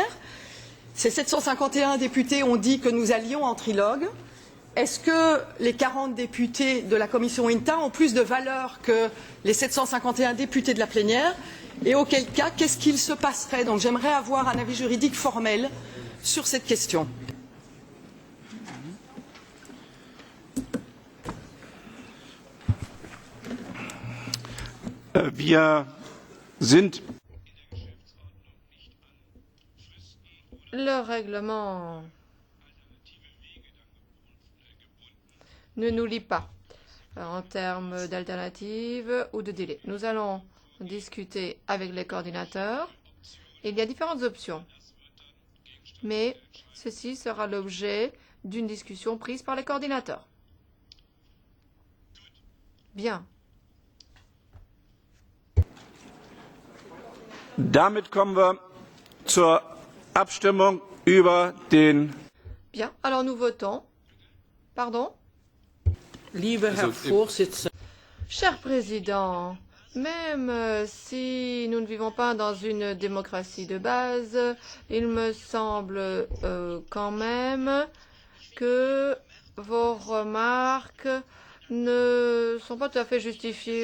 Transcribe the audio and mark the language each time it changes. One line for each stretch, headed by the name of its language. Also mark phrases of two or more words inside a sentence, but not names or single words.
French: Ces 751 députés ont dit que nous allions en trilogue. Est-ce que les 40 députés de la commission INTA ont plus de valeur que les 751 députés de la plénière? Et auquel cas, qu'est-ce qu'il se passerait? Donc j'aimerais avoir un avis juridique formel sur cette question.
German: Wir sind
French: Le règlement ne nous lie pas en termes d'alternatives ou de délai. Nous allons discuter avec les coordinateurs. Il y a différentes options, mais ceci sera l'objet d'une discussion prise par les coordinateurs. Bien.
German: Damit kommen wir zur Abstimmung über den.
French: Bien, alors nous votons. Pardon?
German: Liebe Herr Vorsitzender.
French: Cher Président, même si nous ne vivons pas dans une démocratie de base, il me semble quand même que vos remarques ne sont pas tout à fait justifiées.